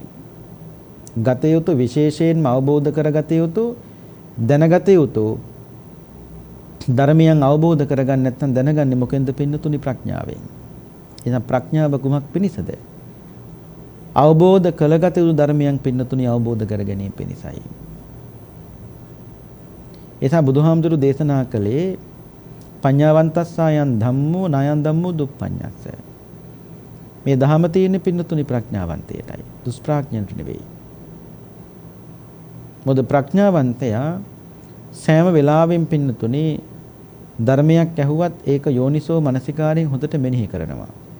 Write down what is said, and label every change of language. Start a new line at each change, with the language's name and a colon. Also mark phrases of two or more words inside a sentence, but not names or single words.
Sinhala: ගත යුතු විශේෂයෙන්ම අවබෝධ කරගත යුතු දැනගත යුතු ධර්මයන් අවබෝධ කරගන්න නැත්නම් දැනගන්නේ මොකෙන්ද පින්නතුනි? ප්‍රඥාවෙන්. එහෙනම් ප්‍රඥාව කුමක් පිණිසද? අවබෝධ කළගත යුතු ධර්මයන් පින්නතුනි අවබෝධ කර ගැනීම පිණිසයි. එසා බුදුහාමුදුරු දේශනා කළේ
Pali: පඤ්ඤාවන්තස්සයන් ධම්මෝ නායන් ධම්මෝ දුප්පඤ්ඤස්ස.
Sinhala: මේ ධහම තියෙන්නේ පින්නතුනි ප්‍රඥාවන්තයටයි, දුෂ්ප්‍රඥයන්ට නෙවෙයි. මොකද ප්‍රඥාවන්තයා සෑම වෙලාවෙම පින්නතුනි ධර්මයක් ඇහුවත් ඒක යෝනිසෝ මනසිකාරයෙන් හොඳට මෙනෙහි කරනවා.